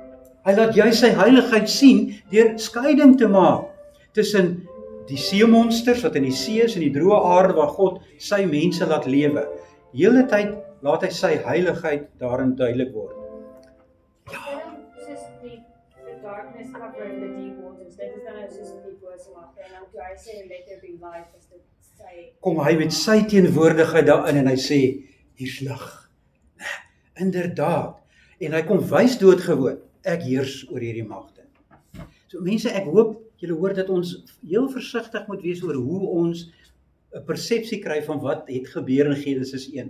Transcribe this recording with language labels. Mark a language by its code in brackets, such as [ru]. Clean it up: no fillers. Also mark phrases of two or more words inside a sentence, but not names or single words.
[af] Hy laat juist sy heiligheid sien, deur skeiding te maak, tussen die seemonsters wat in die see is en die droë aarde waar God sy mense laat lewe. Die hele tyd laat hy sy heiligheid daarin duidelik word. Soos die [en] darkness covering the deep waters, [af] dit is dan soos die bose magte, en dan toe hy sê, [en] let there be light, [af] is dit sy... Kom hy met sy teenwoordigheid daarin en hy sê, hier's lig. Inderdaad. En hy kom wys doodgewoon, ek heers oor hierdie magte. So mense, ek hoop julle hoor dat ons heel versigtig moet wees oor hoe ons 'n persepsie kry van wat het gebeur in Genesis 1.